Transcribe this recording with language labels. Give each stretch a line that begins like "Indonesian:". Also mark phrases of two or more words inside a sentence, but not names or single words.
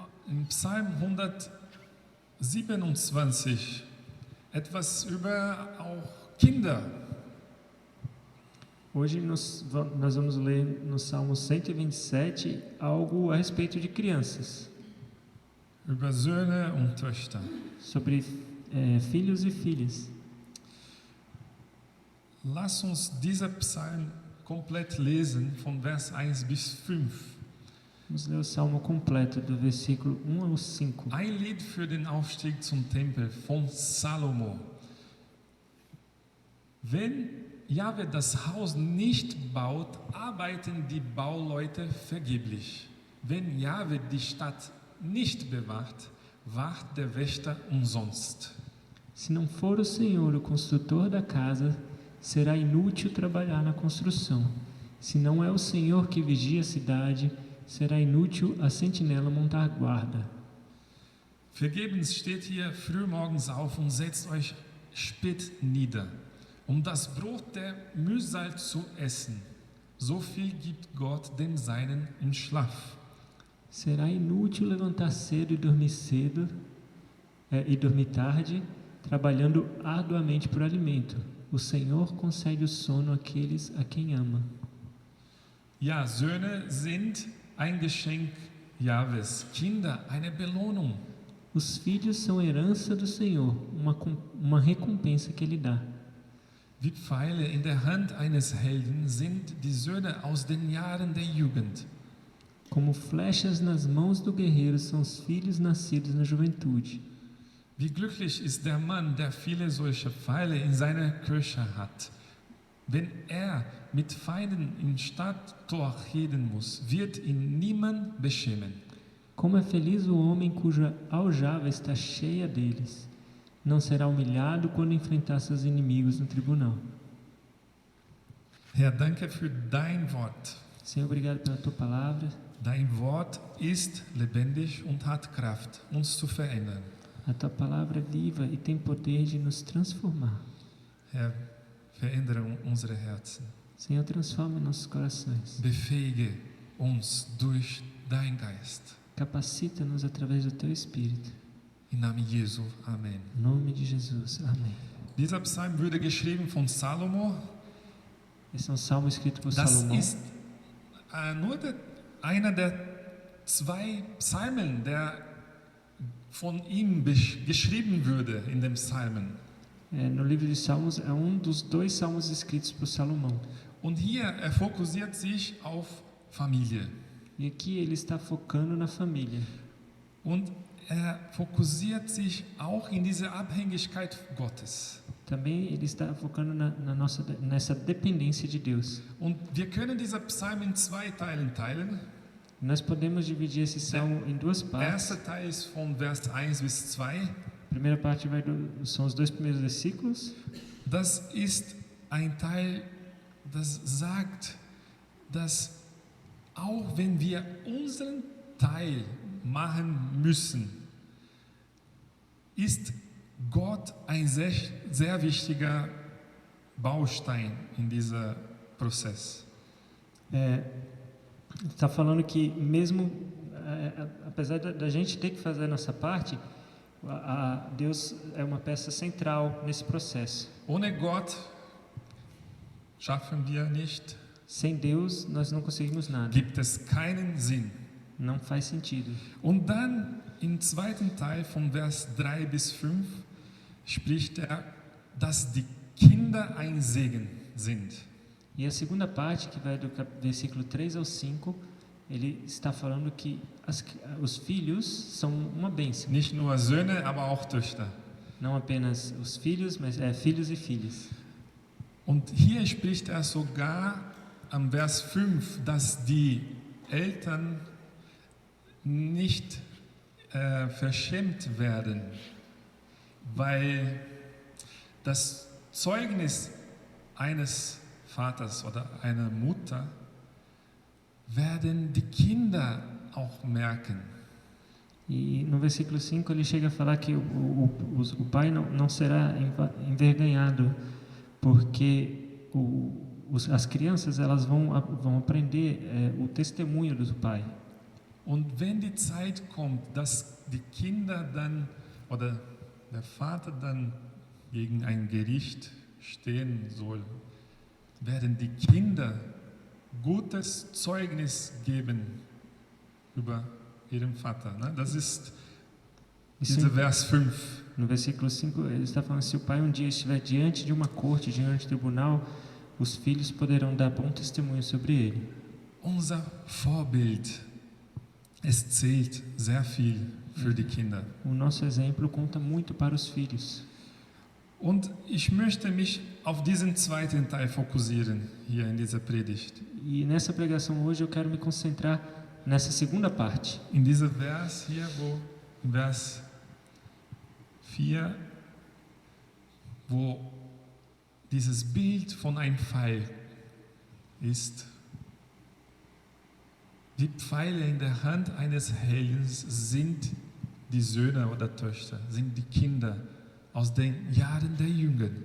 German: in Psalm 127 etwas über auch Kinder.
Portuguese: Hoje nós vamos ler no Salmo 127 algo a respeito de crianças,
German: Über Söhne und Töchter.
Portuguese: sobre filhos e filhas.
German: Lass uns diesen Psalm komplett lesen, von Vers 1 bis 5.
Portuguese: Vamos ler o Salmo completo, do versículo 1 ao 5.
German: Ein Lied für den Aufstieg zum Tempel von Salomo. Wenn Jahwe das Haus nicht baut, arbeiten die Bauleute vergeblich. Wenn Jahwe die Stadt nicht bewahrt, wacht der Wächter umsonst.
Portuguese: Se não for o Senhor o construtor da casa, será inútil trabalhar na construção. Se não é o Senhor que vigia a cidade, será inútil a sentinela montar guarda.
German: Vergebens steht hier frühmorgens auf und setzt euch spät nieder, das Brot der Mühsal zu essen. So viel gibt Gott den Seinen im Schlaf.
Portuguese: Será inútil levantar cedo e dormir tarde, trabalhando arduamente por alimento. O Senhor concede o sono àqueles a quem ama.
German: Ja, Söhne sind ein Geschenk Jahwes, Kinder eine Belohnung.
Portuguese: Os filhos são herança do Senhor, uma recompensa que Ele dá.
German: Wie Pfeile in der Hand eines Helden sind die Söhne aus den Jahren der Jugend.
Portuguese: Como flechas nas mãos do guerreiro são os filhos nascidos na juventude.
German: Wie glücklich ist der Mann, der viele solche Pfeile in seiner Kirche hat. Wenn er mit Feinden im Stadttor reden muss, wird ihn niemand beschämen.
Portuguese: Como é feliz o homem cuja aljava está cheia deles. Não será humilhado quando enfrentar seus inimigos no tribunal.
German: Herr, danke für dein Wort.
Portuguese: Senhor, obrigado pela Tua palavra.
German: Dein Wort ist lebendig und hat Kraft, uns zu verändern.
Portuguese: A Tua palavra é viva e tem poder de nos transformar.
German: Herr, verändere unsere Herzen.
Portuguese: Senhor, transforma nossos corações.
German: Befähige uns durch dein Geist.
Portuguese: Capacita-nos através do Teu Espírito.
German: Im Namen Jesu. Amen.
Portuguese: Em nome de Jesus. Amém.
German: Dieser Psalm wurde geschrieben von Salomo.
Portuguese: Esse é um salmo escrito por
German: Das
Portuguese: Salomão.
German: ist nur einer der zwei Psalmen, der von ihm geschrieben wurde in dem Psalmen.
Portuguese: No livro de Salmos é um dos 2 salmos escritos por Salomão.
German: Und hier fokussiert sich auf Familie.
Portuguese: E aqui ele está focando na família.
German: Und fokussiert sich auch in diese Abhängigkeit Gottes.
Portuguese: Também ele está focando nessa dependência de Deus.
German: Und wir können diesen Psalm in 2 Teilen teilen.
Portuguese: Nós podemos dividir esse salmo em 2
German: Der
Portuguese: partes.
German: erste Teil ist von Vers 1 bis 2.
Portuguese: A primeira parte são os 2 primeiros versículos.
German: Das ist ein Teil, das sagt, dass auch wenn wir unseren Teil machen müssen, ist Gott ein sehr, sehr wichtiger Baustein in diesem Prozess.
Portuguese: Está falando que mesmo apesar da gente ter que fazer a nossa parte, Deus é uma peça central nesse processo.
German: Ohne Gott schaffen wir nicht.
Portuguese: Sem Deus nós não conseguimos nada.
German: Gibt es keinen Sinn.
Portuguese: Não faz sentido.
German: Und dann im zweiten Teil von Vers 3 bis 5 spricht dass die Kinder ein Segen sind.
Portuguese: E a segunda parte, que vai do versículo 3 ao 5, ele está falando que os filhos são uma bênção.
German: Nicht nur Söhne, aber auch Töchter.
Portuguese: Não apenas os filhos, mas filhos e filhas.
German: Und hier spricht sogar am Vers 5, dass die Eltern nicht verschämt werden, weil das Zeugnis eines Vaters oder einer Mutter werden die Kinder auch merken.
Portuguese: E no versículo 5 ele chega a falar que o pai não será envergonhado, porque as crianças elas vão aprender o testemunho do pai.
German: Und wenn die Zeit kommt, dass die Kinder dann oder der Vater dann gegen ein Gericht stehen soll, werden die Kinder gutes Zeugnis geben über ihren Vater. Ne? Das ist dieser Vers 5.
Portuguese: No versículo 5, ele está falando: se o pai dia estiver diante de uma corte, diante do tribunal, os filhos poderão dar bom testemunho sobre ele.
German: Unser Vorbild, es zählt sehr viel für die Kinder.
Portuguese: O nosso exemplo conta muito para os filhos.
German: Und ich möchte mich auf diesen zweiten Teil fokussieren, hier in dieser Predigt.
Portuguese: E nessa pregação hoje eu quero me concentrar nessa segunda parte.
German: In dieser Vers hier, Vers 4, wo dieses Bild von einem Pfeil ist. Die Pfeile in der Hand eines Helden sind die Söhne oder Töchter, sind die Kinder aus den Jahren der Jugend.